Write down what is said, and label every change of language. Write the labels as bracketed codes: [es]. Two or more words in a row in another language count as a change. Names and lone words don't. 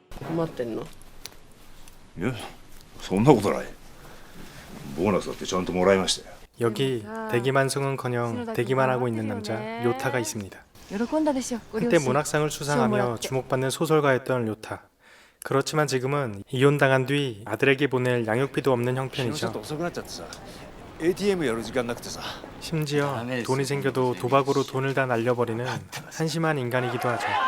[ja] 困ってんの？いや、そんなことない。ボーナスだってちゃんともらいましたよ。 [ko] 여기 대기만성은커녕 대기만 하고 있는 남자 료타가 있습니다. 한때 문학상을 수상하며 주목받는 소설가였던 료타. 그렇지만 지금은 이혼당한 뒤 아들에게 보낼 양육비도 없는 형편이죠. 심지어 돈이 생겨도 도박으로 돈을 다 날려버리는 한심한 인간이기도 하죠.